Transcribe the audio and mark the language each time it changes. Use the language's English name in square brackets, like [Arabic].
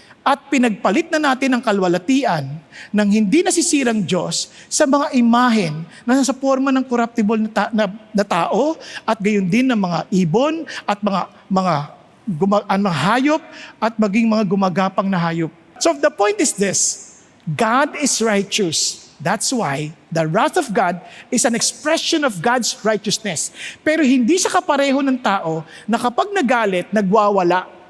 [Filipino] At pinagpalit na natin ang kalwalatian ng hindi nasisirang Diyos sa mga imahen na nasa forma ng corruptible na tao at gayon din ng mga ibon at mga hayop at maging mga gumagapang na hayop. [English] So the point is this, God is righteous. That's why the wrath of God is an expression of God's righteousness. [Filipino] Pero hindi siya kapareho ng tao na kapag nagalit, nagwawala.